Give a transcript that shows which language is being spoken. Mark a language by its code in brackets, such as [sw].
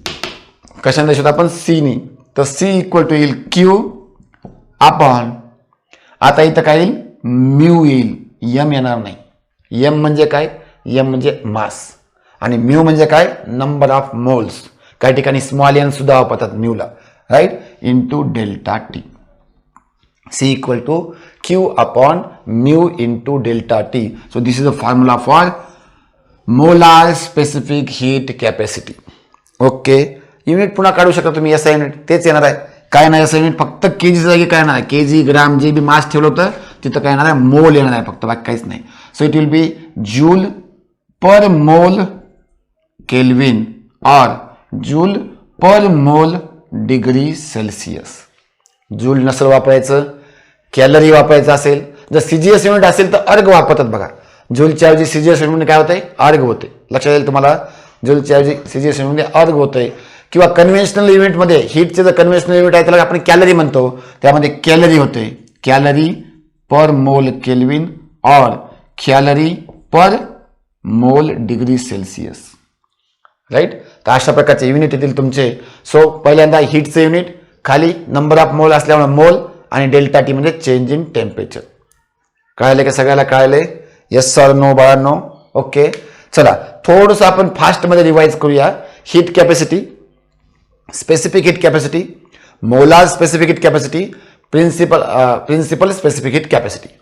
[mr] कशाने दर्शवतो आपण? सी नी. तर सी इक्वल टू येईल क्यू आपण, आता इथं काय येईल? म्यू येईल, यम येणार नाही. यम म्हणजे काय? यम म्हणजे मास, आणि म्यू म्हणजे काय? Number of moles. काही ठिकाणी स्मॉल एन सुद्धा वापरतात म्यूला, right? [en] Into delta T. C equal to Q upon mu into delta T. So this is a formula for molar specific heat capacity. [mr] Okay, unit पुन्हा काढू शकता तुम्ही. एसआय युनिट तेच येणार आहे. काय नाही असं युनिट, फक्त केजीच्या जागी काय येणार आहे? केजी, ग्राम, जे बी मास ठेवलं होतं तिथं काय येणार आहे? मोल येणार आहे फक्त, बाकी काहीच नाही. [en] So it will be joule per mole kelvin और joule per mole degree Celsius. [mr] जूल नसेल वापरायचं, कॅलरी वापरायचं असेल. जर सीजीएस युनिट असेल तर अर्ग वापरतात बघा. जूलच्या ऐवजी सीजीएस युनिट काय होतंय? अर्ग होते. लक्षात येईल तुम्हाला, जूलच्या ऐवजी सीजीएस युनिट अर्ग होतंय. किंवा कन्व्हेन्शनल युनिटमध्ये, हीटचे जर कन्व्हेन्शनल युनिट आहे त्याला आपण कॅलरी म्हणतो, त्यामध्ये कॅलरी होते. [en] Calorie per mole kelvin और calorie per mole degree Celsius, right? [mr] तर अशा प्रकारचे युनिट येतील तुमचे. सो पहिल्यांदा हीटचे युनिट, खाली नंबर ऑफ मोल असल्यामुळे मोल, आणि डेल्टा टी म्हणजे चेंज इन टेम्परेचर. कळाले का? सगळ्याला कळाले? [en] yes sir, no [mr] बाळांनो? ओके, चला थोडंसं आपण फास्टमध्ये रिवाइज करूया. [en] Heat capacity, specific heat capacity, molar specific heat capacity, principal specific heat capacity.